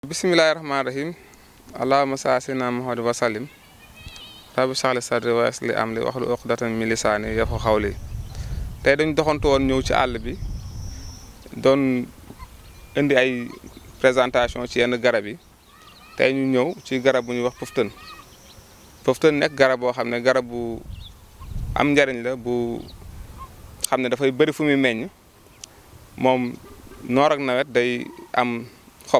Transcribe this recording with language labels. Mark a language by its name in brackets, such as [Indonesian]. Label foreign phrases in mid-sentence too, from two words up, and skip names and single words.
[Arabic] بسم الله الرحمن الرحيم اللهم صل على سيدنا محمد وسلم. رب اشرح لي صدري ويسر لي أمري واحلل عقدة من لساني يفقهوا قولي. [Wolof] Tey dañu doxantu woon ñëw ci àll bi doon indi ay présentation ci yenn garab yi tey ñu ñëw ci garab bu ñuy wax pëftën. Pëftën nekk garab boo xam ne garab bu am njariñ la bu xam ne dafay bëri fu muy meññ moom noor ak nawet day am xob.